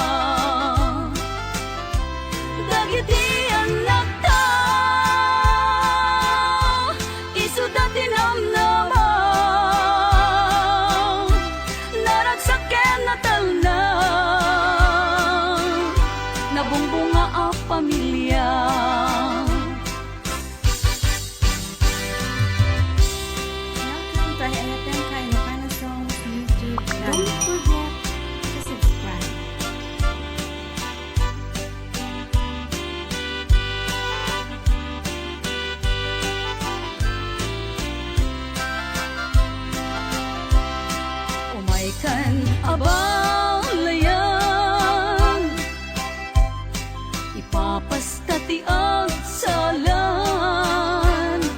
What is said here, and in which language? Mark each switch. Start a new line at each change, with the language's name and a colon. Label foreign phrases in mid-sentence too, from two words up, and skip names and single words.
Iloko: Dagiti anak ta, isu dati namnama, naragsaken natal na, nabungbunga a pamilya.
English: Welcome to Ayatem Kainokana Songs YouTube. Don't forget to subscribe.
Iloko: Umaykan abalayan, ipapasta ti agsalan.